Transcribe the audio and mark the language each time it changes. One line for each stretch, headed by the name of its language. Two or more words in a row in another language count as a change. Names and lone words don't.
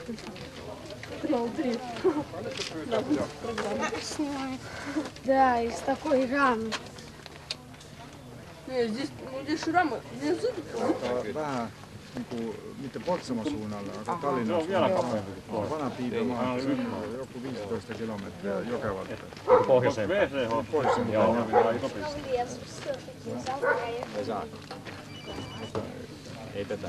Russian: 3. Снимает. Да, из такой рамы. Нет, здесь рамы.
Finnish: Vähän niinku,
Estonian: mitte Põltsamaa suunnal, aga Tallinna suunnal.
Finnish: Vana Piidemaa, joku 15 kilometriä Jokevalta. Pohjoisempään. Ei saa. Ei tätä